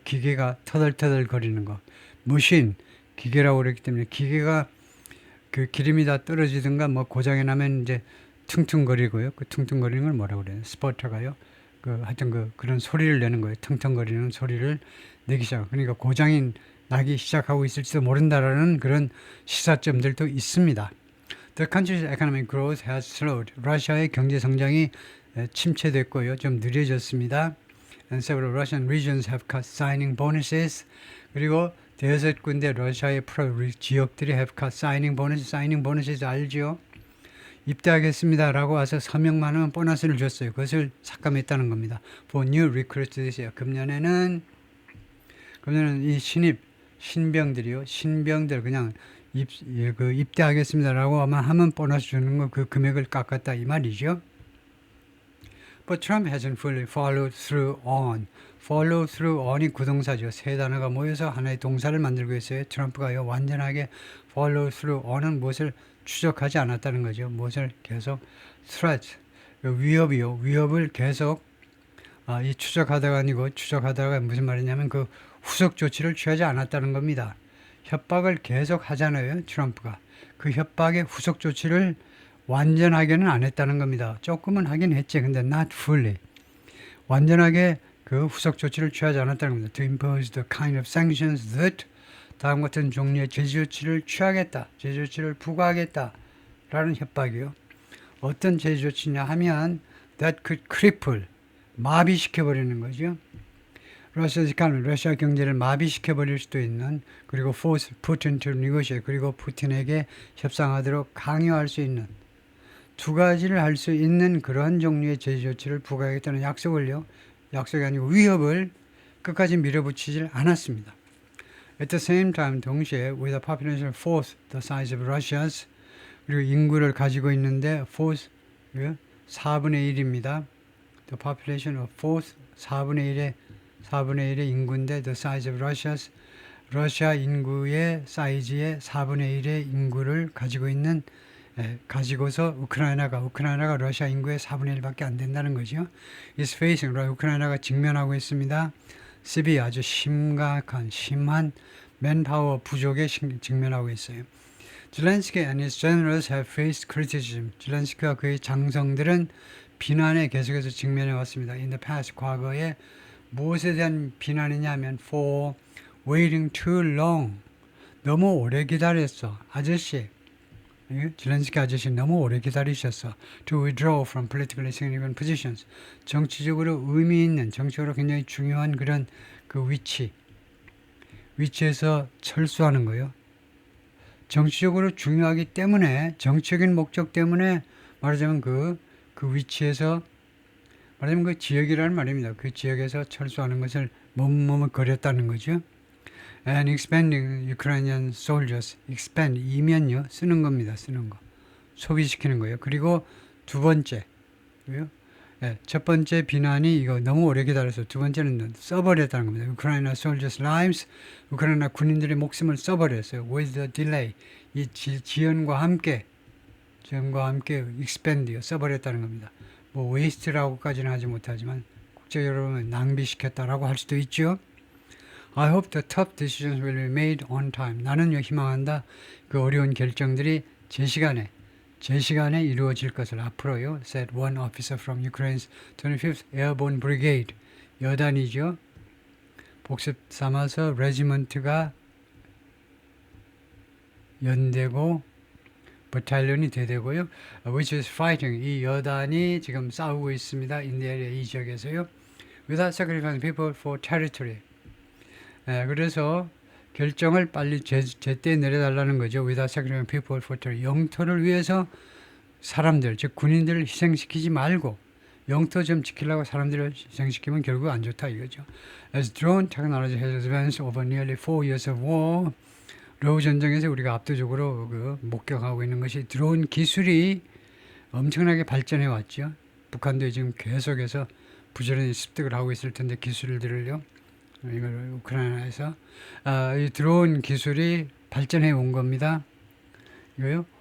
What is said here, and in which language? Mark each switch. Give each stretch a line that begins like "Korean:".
Korean: 기계가 터덜터덜 거리는 거. machine 기계라고 그랬기 때문에 기계가 그 기름이 다 떨어지든가 고장이 나면 이제 퉁퉁거리고요. 그 퉁퉁거리는 걸 뭐라고 그래요? 스포터가요. 하여튼 그런 소리를 내는 거예요. 퉁퉁거리는 소리를 내기 시작. 그러니까 고장이 나기 시작하고 있을지도 모른다라는 그런 시사점들도 있습니다.
English: The country's economic growth has slowed.
Korean: 러시아의 경제 성장이 침체됐고요. 좀 느려졌습니다.
English: And several Russian regions have cut signing bonuses.
Korean: 그리고 대여섯 군데 러시아의 지역들이
English: have cut signing bonuses
Korean: 알죠? 입대하겠습니다라고 와서 서명만 하면 보너스를 줬어요. 그것을 삭감했다는 겁니다.
English: For new recruits this year.
Korean: 금년에는 이 신병들 그냥 입대하겠습니다라고만 하면 보너스 주는 거 그 금액을 깎았다 이 말이죠.
English: But Trump hasn't fully followed through on. follow through on이
Korean: 구동사죠. 세 단어가 모여서 하나의 동사를 만들고 있어요. 트럼프가요 완전하게
English: follow through on
Korean: 은 무엇을 추적하지 않았다는 거죠. 무엇을 계속 threat 위협을 계속 이 추적하다가 아니고 추적하다가 무슨 말이냐면 그 후속 조치를 취하지 않았다는 겁니다. 협박을 계속 하잖아요. 트럼프가 그 협박의 후속 조치를 완전하게는 안 했다는 겁니다. 조금은 하긴 했지. 근데
English: not fully.
Korean: 완전하게 그 후속 조치를 취하지 않았다는 겁니다.
English: To impose the kind of sanctions that
Korean: 다음 같은 종류의 제재 조치를 취하겠다. 제재 조치를 부과하겠다. 라는 협박이요. 어떤 제재 조치냐 하면
English: that could cripple.
Korean: 마비시켜버리는 거죠. 러시아 경제를 마비시켜버릴 수도 있는 그리고
English: force Putin to negotiate
Korean: 그리고 푸틴에게 협상하도록 강요할 수 있는 두 가지를 할 수 있는 그런 종류의 제재 조치를 부과하겠다는 약속이 아니고 위협을 끝까지 밀어붙이질 않았습니다.
English: At the same time
Korean: 동시에
English: with a population fourth the size of Russia's
Korean: 그리고 인구를 가지고 있는데 fourth 4분의 1입니다.
English: The population of fourth
Korean: 4분의 1의 인구인데
English: the size of Russia's
Korean: 러시아 인구의 사이즈의 4분의 1의 인구를 가지고 있는 가지고서 우크라이나가 러시아 인구의 4분의 1밖에 안 된다는 거죠.
English: is facing
Korean: 우크라이나가 직면하고 있습니다. severe 아주 심한 맨파워 부족에 직면하고 있어요.
English: Zelensky and his generals have faced criticism.
Korean: 젤렌스키와 그의 장성들은 비난에 계속해서 직면해 왔습니다.
English: In the past,
Korean: 과거에 무엇에 대한 비난이냐면
English: for waiting too long.
Korean: 너무 오래 기다렸어. 아저씨. 젤렌스키 아저씨 너무 오래 기다리셨어.
English: To withdraw from politically significant positions.
Korean: 정치적으로 의미 있는, 정치적으로 굉장히 중요한 그런 그 위치에서 철수하는 거예요. 정치적으로 중요하기 때문에, 정치적인 목적 때문에 말하자면 그 위치에서 말하자면 그 지역이라는 말입니다. 그 지역에서 철수하는 것을 머뭇거렸다는 거죠.
English: And expanding Ukrainian soldiers.
Korean: expand 이면요 쓰는 겁니다. 쓰는 거. 소비시키는 거예요. 그리고 두 번째. 첫 번째 비난이 이거 너무 오래 기다려서 두 번째는 써버렸다는 겁니다.
English: 우크라이나 soldiers lives.
Korean: 우크라이나 군인들의 목숨을 써버렸어요.
English: with the delay.
Korean: 이 지연과 함께 expand 써버렸다는 겁니다. 뭐 waste라고까지는 하지 못하지만 국제적으로 낭비시켰다라고 할 수도 있죠.
English: I hope the tough decisions will be made on time.
Korean: 나는 희망한다. 그 어려운 결정들이 제 시간에 이루어질 것을 앞으로요.
English: said one officer from Ukraine's 25th Airborne Brigade.
Korean: 여단이죠. 복습 삼아서 레지먼트가 연대고 버탈리온이 대대고요.
English: which is fighting.
Korean: 이 여단이 지금 싸우고 있습니다.
English: in the area
Korean: 이 지역에서요.
English: without sacrificing people for territory.
Korean: 그래서 결정을 빨리 제때 내려달라는 거죠.
English: without sacrificing people for territory.
Korean: 영토를 위해서 사람들, 즉 군인들을 희생시키지 말고 영토 좀 지키려고 사람들을 희생시키면 결국 안 좋다 이거죠.
English: As drone technology has advanced over nearly 4 years of war.
Korean: 러우 전쟁에서 우리가 압도적으로 목격하고 있는 것이 드론 기술이 엄청나게 발전해 왔죠. 북한도 지금 계속해서 부지런히 습득을 하고 있을 텐데 기술들을요. 이걸 우크라이나에서 이 드론 기술이 발전해 온 겁니다. 이거요.